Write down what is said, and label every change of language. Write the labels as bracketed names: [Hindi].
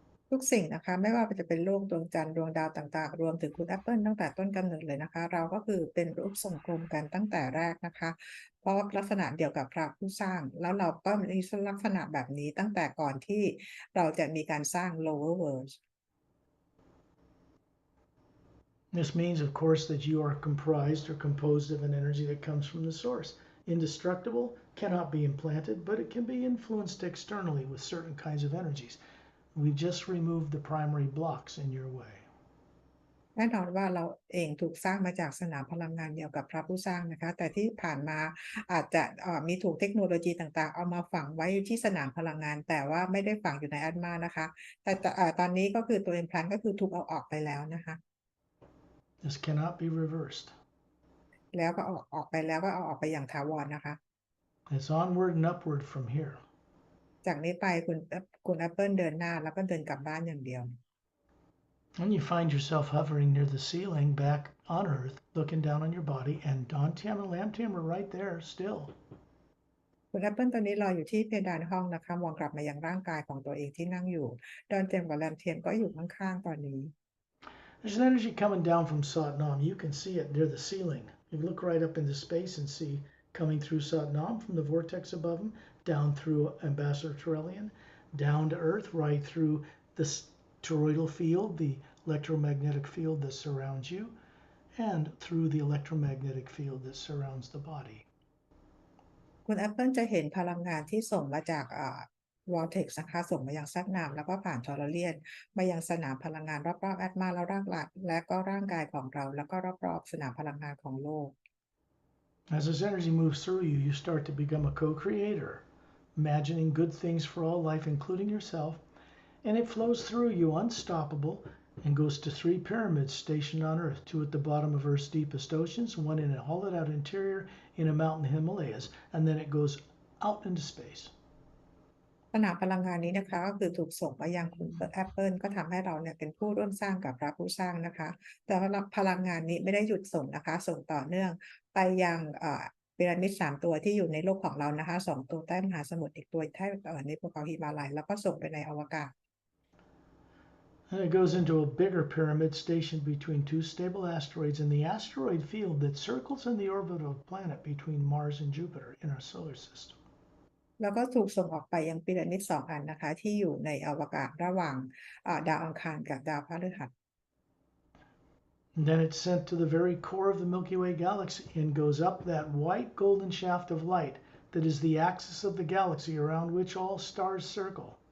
[Thai] ทุกสิ่งนะคะไม่ว่าจะเป็นโลกดวงจันทร์ดวงดาวต่างๆรวมถึงคุณแอปเปิลตั้งแต่ต้นกำเนิดเลยนะคะเราก็คือเป็นรูปทรงกลมกันตั้งแต่แรกนะคะเพราะลักษณะเดียวกับพระผู้สร้างแล้วเราก็มีลักษณะแบบนี้ตั้งแต่ก่อนที่เราจะมีการสร้าง [English] lower world This means, of course, that you are comprised or composed of an energy that comes from the source. Indestructible, cannot be implanted, but it can be influenced externally with certain kinds of energies. We've just removed the primary blocks in your way. [Thai] แน่นอนว่าเราเองถูกสร้างมาจากสนามพลังงานเดียวกับพระผู้สร้างนะคะแต่ที่ผ่านมาอาจจะมีถูกเทคโนโลยีต่างๆเอามาฝังไว้ที่สนามพลังงานแต่ว่าไม่ได้ฝังอยู่ในแอดมานะคะแต่ตอนนี้ก็คือตัว implant ก็คือถูกเอาออกไปแล้วนะคะ [English] This cannot be reversed. [Thai] แล้วก็ออกไปแล้วก็เอาออกไปอย่างถาวรนะคะ [English] It's onward and upward from here. [Thai] จากนี้ไปคุณแอปเปิลเดินหน้าแล้วก็เดินกลับบ้านอย่างเดียว [English] And you find yourself hovering near the ceiling back on Earth, looking down on your body, and Dawn Tam and Lamb Tam are right there still. [Thai] คุณแอปเปิลตอนนี้รออยู่ที่เพดานห้องนะคะมองกลับมายังร่างกายของตัวเองที่นั่งอยู่ดอนเจมกับแรมเทียมก็อยู่ข้างๆตอนนี้ [English] There's an energy coming down from Satnam. You can see it near the ceiling. You look right up into space and see coming through Satnam from the vortex above him, down through Ambassador Trillian, down to Earth, right through the toroidal field, the electromagnetic field that surrounds you, and through the electromagnetic field that surrounds the body. [Thai] คุณแอปเปิลจะเห็นพลังงานที่ส่งมาจากvortex นะคะส่งมายังซัดน้ำแล้วก็ผ่านทอร์เรียนมายังสนามพลังงานรอบๆแอตมาแล้วและก็ร่างกายของเราแล้วก็รอบๆสนามพลังงานของโลก [English] As this energy moves through you, you start to become a co-creator, imagining good things for all life, including yourself, and it flows through you unstoppable and goes to 3 pyramids stationed on Earth, 2 at the bottom of Earth's deepest oceans, 1 in a hollowed-out interior in a mountain Himalayas, and then it goes out into space. [Thai] สนามพลังงานนี้นะคะก็คือถูกส่งมายังคุณแอปเปิลก็ทำให้เราเนี่ยเป็นผู้ร่วมสร้างกับพระผู้สร้างนะคะแต่ว่าพลังงานนี้ไม่ได้หยุดส่งนะคะส่งต่อเนื่องไปยังพีระมิด3 ตัวที่อยู่ในโลกของเรานะคะ2 ตัวใต้มหาสมุทรอีกตัวใต้ในภูเขาหิมาลัยแล้วก็ส่งไปในอวกาศ [English] And it goes into a bigger pyramid stationed between 2 stable asteroids in the asteroid field that circles in the orbit of a planet between Mars and Jupiter in our solar system. [Thai] แล้วก็ถูกส่งออกไปยังพีระมิด2 อันนะคะที่อยู่ในอวกาศระหว่างดาวอังคารกับดาวพฤหัส [English] And then it's sent to the very core of the Milky Way galaxy and goes up that white golden shaft of light that is the axis of the galaxy around which all stars circle.